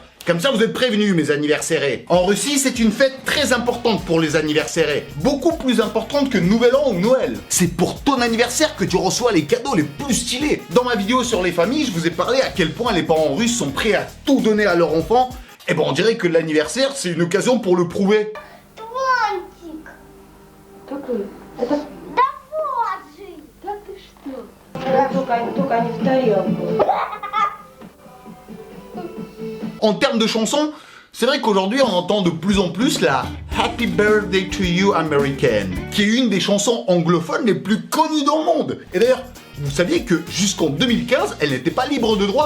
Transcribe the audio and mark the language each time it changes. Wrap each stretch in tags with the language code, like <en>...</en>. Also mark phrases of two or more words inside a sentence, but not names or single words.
<fr>Comme ça, vous êtes prévenus, mes anniversaires. En Russie, c'est une fête très importante pour les anniversaires. Beaucoup plus importante que Nouvel An ou Noël. C'est pour ton anniversaire que tu reçois les cadeaux les plus stylés. Dans ma vidéo sur les familles, je vous ai parlé à quel point les parents russes sont prêts à tout donner à leur enfant. Et on dirait que l'anniversaire, c'est une occasion pour le prouver.</fr> <ru>Какой? Это... Да вот же! Да ты что? Да, только не в тарелку.</ru> <fr>En termes de chansons, c'est vrai qu'aujourd'hui on entend de plus en plus la Happy Birthday to You American, qui est une des chansons anglophones les plus connues dans le monde. Et d'ailleurs, vous saviez que jusqu'en 2015, elle n'était pas libre de droit.</fr>